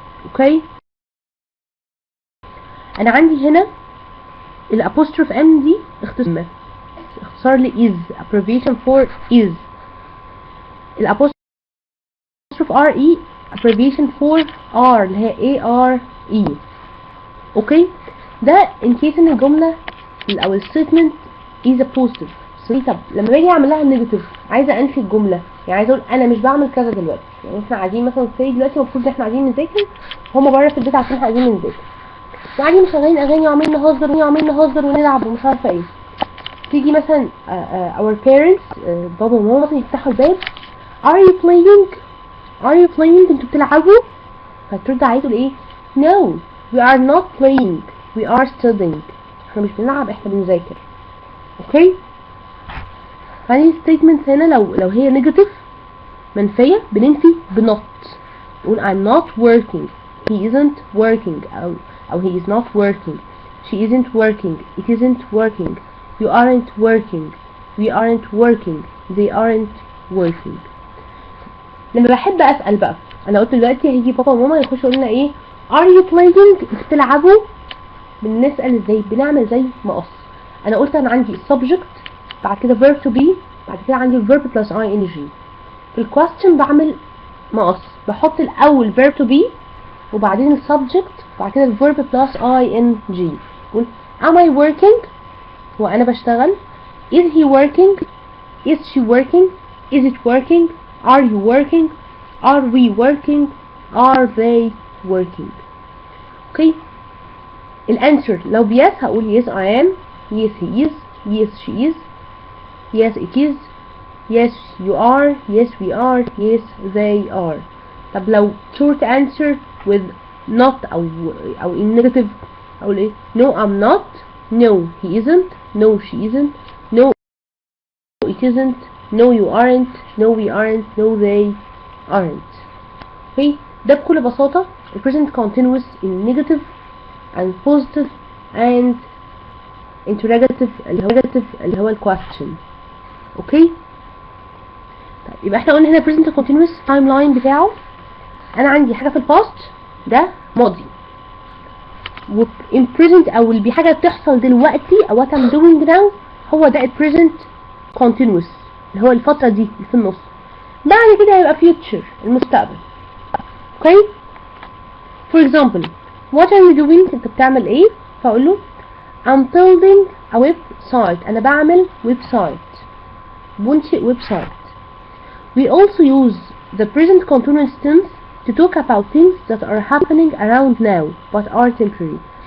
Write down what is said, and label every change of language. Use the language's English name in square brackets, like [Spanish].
[Arabic] اوكي انا عندي هنا الابوستروف ام دي اختصار ل [English] is abbreviation for is. [Arabic] الابوستروف [English] apostrophe RE abbreviation for R اللي هي ARE. [Arabic] اوكي، ده [English] in case [Arabic] ان الجملة او الستيتمنت [English] is a positive. [Arabic] طب لما باجي اعمل لها نيجاتيف، عايزه انفي الجمله، يعني عايزه اقول انا مش بعمل كذا دلوقتي. يعني احنا قاعدين مثلا في دلوقتي المفروض ان احنا قاعدين نذاكر، هما بره في البيت عارفين احنا قاعدين نذاكر، وقاعدين مشغلين اغاني وعمالين نهزر ونلعب ومش عارفه ايه. تيجي مثلا [English] our parents [Arabic] بابا وماما مثلا يفتحوا الباب، [English] are you playing [Arabic] انتوا بتلعبوا؟ فترد عليه تقول ايه؟ [English] no we are not playing we are studying. [Arabic] احنا مش بنلعب، احنا بنذاكر. اوكي، هذه [English] statement [Arabic] هنا لو هي نيجاتيف منفية بننفي بنوت، نقول [English] I'm not working, he isn't working أو he is not working, she isn't working, it isn't working, you aren't working, we aren't working, they aren't working. [Arabic] لما بحب أسأل بقى، أنا قلت دلوقتي هيجي بابا وماما يخشوا يقولنا إيه؟ [English] are you playing؟ [Arabic] بتلعبوا؟ بنسأل ازاي؟ بنعمل زي مقص. أنا قلت أنا عندي subject، بعد كده verb to be، بعد كده عندي verb plus ing. في الكويستشن بعمل مقص، بحط الاول verb to be وبعدين السبجكت وبعد كده verb plus ing. بقول [English] am I working؟ [Arabic] هو انا بشتغل. [English] is he working؟ is she working؟ is it working؟ are you working؟ are we working؟ are they working؟ [Arabic] اوكي، الانسر لو بيس هقول [English] yes I am، yes he is، yes she is، yes it is، yes you are، yes we are، yes they are. [Arabic] طب لو [English] short answer with not أو in negative [Arabic] أقول إيه؟ [English] no I'm not، no he isn't، no she isn't، no it isn't، no you aren't، no we aren't، no they aren't. okay، [Arabic] ده بكل بساطة ال [English] present continuous in negative and positive and interrogative [Arabic] اللي هو ال [English] question. [Arabic] اوكي، طيب يبقى احنا قلنا هنا present continuous timeline بتاعه، انا عندي حاجه في الباست ده ماضي، و in present او اللي حاجه بتحصل دلوقتي او [English] what I'm doing now [Arabic] هو ده ال present continuous اللي هو الفتره دي اللي في النص. بعد كده هيبقى future المستقبل. اوكي، [English] for example what are you doing؟ [Arabic] انت بتعمل ايه؟ فاقول له [English] I'm building a website، [Arabic] انا بعمل ويب سايت، بنشئ ويب سايت. [English] We also use the present continuous tense to talk about things that are happening around now but are temporary.